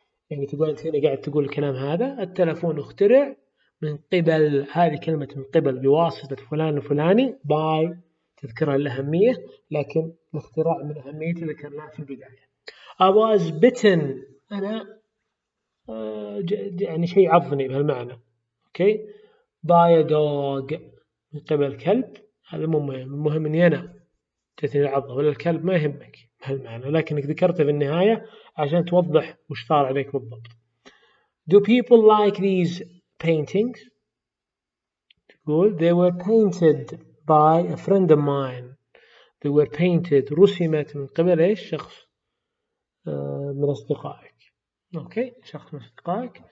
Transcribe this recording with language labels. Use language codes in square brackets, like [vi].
[ar] يعني تقول أنت هنا قاعد تقول الكلام هذا. التلفون اخترع من قبل، هذه كلمة من قبل بواسطة فلان وفلاني by تذكرها الأهمية، لكن الاختراع من أهميته ذكرناه في البداية. [en] I was bitten. [ar] أنا يعني شيء عضني بهالمعنى. [en] Okay. by a dog [ar] من قبل كلب. هذا المهم إني أنا تثني العضة ولا الكلب ما يهمك بهالمعنى، لكنك ذكرته في النهاية عشان توضح وش صار عليك بالضبط. [en] Do people like these paintings? تقول they were painted by a friend of mine. They were painted [ar] رسمت من قبل إيش؟ شخص من أصدقائك. أوكي. شخص من أصدقائك.